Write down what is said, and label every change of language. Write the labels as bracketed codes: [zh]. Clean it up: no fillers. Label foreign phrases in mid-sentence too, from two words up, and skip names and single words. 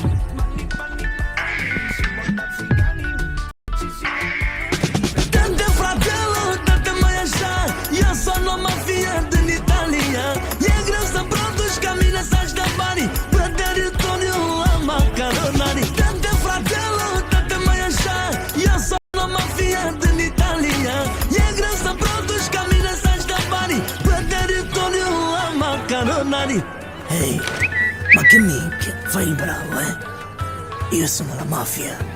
[ro] Dă-te fratello, dă-te mai așa, eu sunt o mafia din Italia. E greu să produci ca mine să-și dea banii pe teritoriul la macaronari. Dă-te fratello, dă-te mai așa, eu sunt o mafia din Italia. E greu să produci ca mine să-și dea banii pe teritoriul la macaronari. [it] Hey, ma che minchia, fai il bravo, eh? Io sono la mafia.